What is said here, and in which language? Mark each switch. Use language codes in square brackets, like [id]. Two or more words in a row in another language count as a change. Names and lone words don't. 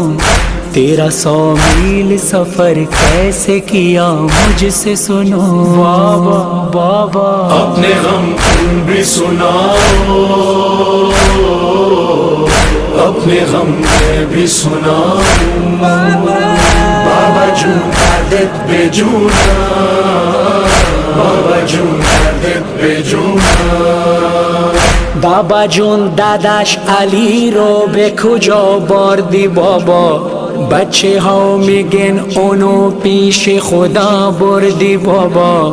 [ur] تیرا 100 میل سفر کیسے کیا مجھ سے سنو. بابا اپنے غم کن بھی سناؤ اپنے غم میں بھی سناؤ. [fa] بابا جون کردت به جون بابا جون کردت به جون. بابا جون داداش علی رو به کجا بردی بابا؟ بچه ها میگن اونو پیش خدا بردی بابا.